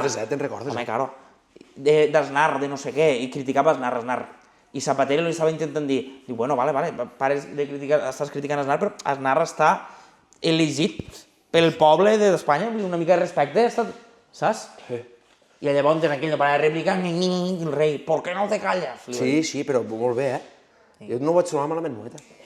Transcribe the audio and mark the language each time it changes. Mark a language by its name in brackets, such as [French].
[Catalan] recordes, Te'n recordes, Home, claro. D'Aznar, de no sé què, i criticava Aznar. I Zapatero li estava intentant dir, bueno, vale, pares de criticar, estàs criticant Aznar, però Aznar està elegit pel poble d'Espanya, una mica de respecte, saps? Sí. I llavors aquell no parava de replicar, el rei, [Spanish] ¿por qué no te callas? [Catalan] Sí, però molt bé, Jo no ho vaig trobar malament, noeta.